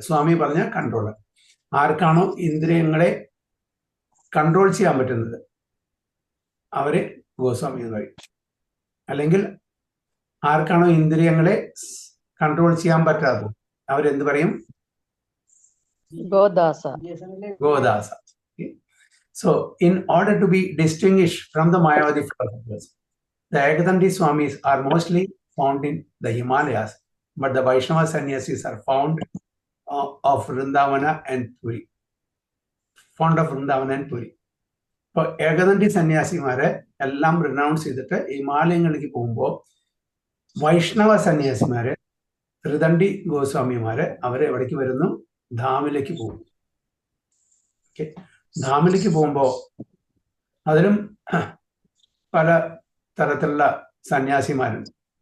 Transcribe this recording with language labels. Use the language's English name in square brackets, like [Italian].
[Malayalam] സ്വാമി പറഞ്ഞാൽ കൺട്രോൾ. ആർക്കാണോ ഇന്ദ്രിയങ്ങളെ കൺട്രോൾ ചെയ്യാൻ പറ്റുന്നത് അവരെ ഗോസ്വാമി എന്ന് പറയും. അല്ലെങ്കിൽ ആർക്കാണോ ഇന്ദ്രിയങ്ങളെ കൺട്രോൾ ചെയ്യാൻ പറ്റാത്തത് അവരെന്ത് പറയും? ഗോദാസ. ഗോദാസ. [English] So, in order to be distinguished from the Mayavadi philosophers, the Ekdanti Swamis are mostly found in the Himalayas, but the Vaishnava sannyasis are found of Vrindavana and Puri. Found of Vrindavana and Puri. [Malayalam] അപ്പോൾ ഏകദണ്ഡി സന്യാസിമാരെ എല്ലാം renounce ചെയ്തിട്ട് ഹിമാലയങ്ങളിലേക്ക് പോകുമ്പോൾ വൈഷ്ണവ സന്യാസിമാരെ ത്രിദണ്ഡി ഗോസ്വാമിമാരെ അവരെ എവിടേക്ക് വരുന്നു? ധാമിലേക്ക് പോകും. Okay, ധാമിലേക്ക് പോകുമ്പോൾ അതിലും പല തരത്തിലുള്ള സന്യാസിമാരുണ്ട്.